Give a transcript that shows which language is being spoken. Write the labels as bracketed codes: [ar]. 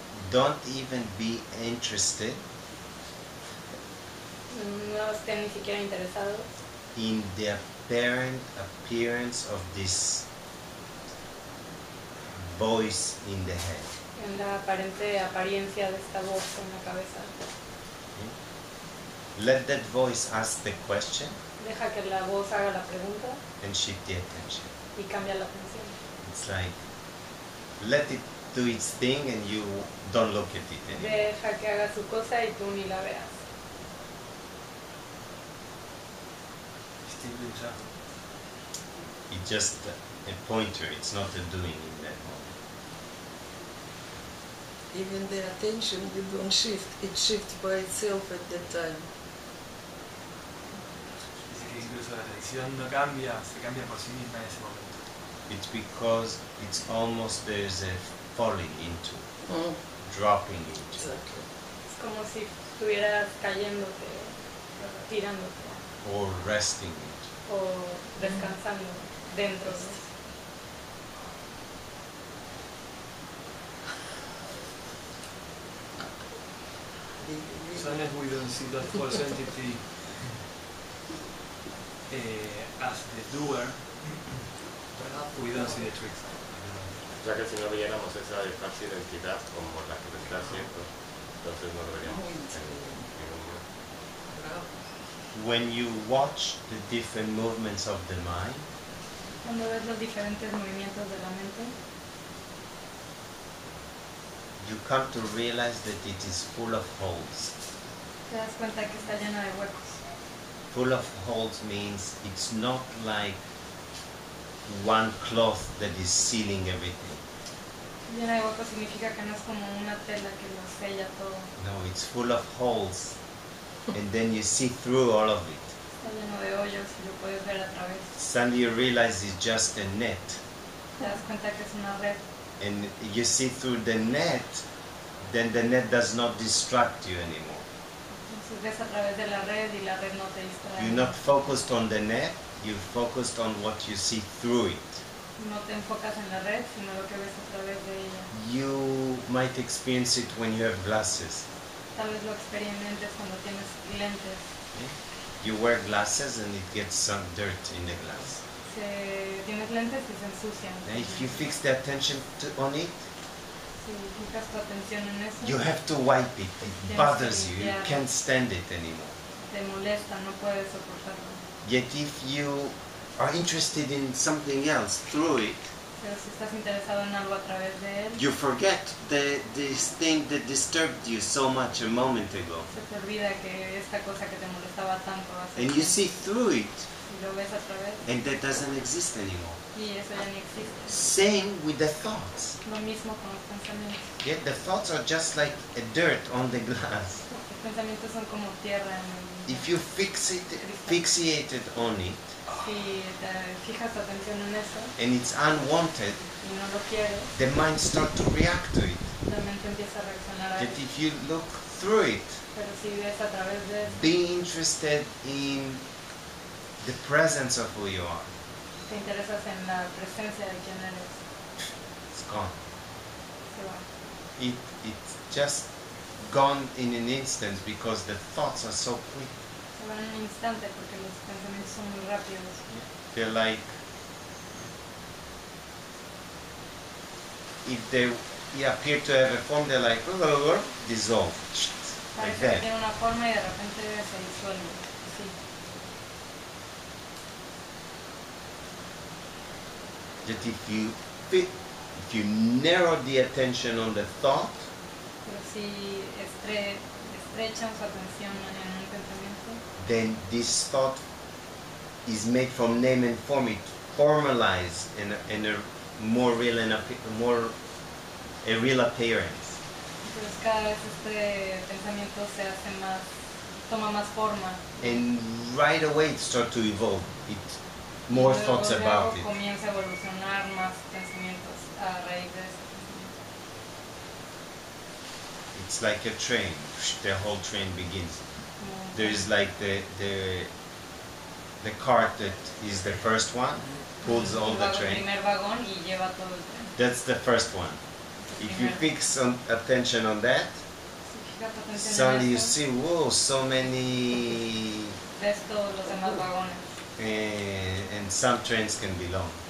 [en] Don't even be interested [es] no estén ni siquiera interesados [en] in the apparent appearance of this voice in the head. [es] en la aparente apariencia de esta voz en la cabeza. [en] Let that voice ask the question [es] Deja que la voz haga la pregunta [en] and shift the attention. [es] y cambia la atención. [en] It's like, let it do its thing and you don't look at it anymore. [es] Deja que haga su cosa y tú ni la veas. [en] Still doing that. It's just a pointer, it's not a doing in that moment. Even the attention you don't shift, it shifts by itself at that time. [es] Dice que incluso la atención no cambia, se cambia por sí misma en ese momento. [en] It's because it's almost there's a falling into, dropping into. Exactly. [es] como si estuvieras cayéndote, tirándote [en] or resting. [es] o descansando dentro de eso. [en] So unless we don't see that false entity as the doer, we don't see the trickster. [es] O sea que si no viéramos esa falsa identidad como la que lo está haciendo, entonces no lo veríamos en ningún modo. [en] When you watch the different movements of the mind, [es] Cuando ves los diferentes movimientos de la mente, [en] you come to realize that it is full of holes. [es] te das cuenta que está llena de huecos. [en] Full of holes means it's not like one cloth that is sealing everything. [es] Llena de huecos significa que no es como una tela que lo sella todo. [en] No, it's full of holes, and then you see through all of it. [es] Está lleno de hoyos y lo puedes ver a través. [en] Suddenly you realize it's just a net, [es] Te das cuenta que es una red. [en] and you see through the net, then the net does not distract you anymore. [es] Entonces ves a través de la red y la red no te distrae. [en] You're not focused on the net, you're focused on what you see through it. [es] No te enfocas en la red, sino lo que ves a través de ella. [en] You might experience it when you have glasses. [es] Tal vez lo experimentes cuando tienes lentes. [en] You wear glasses and it gets some dirt in the glass. [es] Tienes lentes y se ensucian. [en] Now, if you fix the attention on it, [es] Si fijas tu atención en eso, [en] you have to wipe it. It bothers you. You can't stand it anymore. [es] te molesta, no puedes soportarlo. [en] Yet if you are interested in something else through it, [es] Pero si estás interesado en algo a través de él, [en] you forget this thing that disturbed you so much a moment ago. [es] se te olvida que esta cosa que te molestaba tanto hace [en] And you see through it, [es] y lo ves a través [en] and that doesn't exist anymore. [es] y eso ya no existe. [en] Same with the thoughts. [es] Lo mismo con los pensamientos. [en] Yet the thoughts are just like a dirt on the glass. [es] Los pensamientos son como tierra en el... [en] If you fixated on it, [es] Si te fijas tu atención en eso [en] and it's unwanted, [es] y no lo quieres, [en] the mind starts to react to it. [es] la mente empieza a reaccionar a [en] That [es] eso. [en] if you look through it, [es] Pero si ves a través de eso, [en] being interested in the presence of who you are, [es] te interesas en la presencia de quién eres, [en] it's gone. [es] se va. [en] It's just gone in an instant because the thoughts are so quick. [es] Se va en un instante porque los pensamientos son muy rápidos. [en] They're like, if they appear to have a form, they're like, dissolve. Like [es] Parece que [en] that. [es] tiene una forma y de repente se disuelve. Sí. [en] That if you narrow the attention on the thought, [es] Pero si estrechan su atención en un pensamiento, [en] then this thought is made from name and form. It formalizes in a more real and a real appearance. [es] entonces cada vez este pensamiento se hace más, toma más forma. [en] And right away it starts to evolve. More [es] Luego, [en] thoughts about it. [es] comienza a evolucionar más pensamientos a raíz de eso. [en] It's like a train. The whole train begins. [es] Como- [en] There is like the cart that is the first one, pulls all the [es] el [en] train. [es] primer vagón y lleva todo el tren. [en] That's the first one. If you fix attention on that, [es] Si fijas tu atención [en] suddenly [es] en [en] you [es] eso, [en] see, whoa, so many, [es] ves todos los demás vagones [en] and some trains can be long.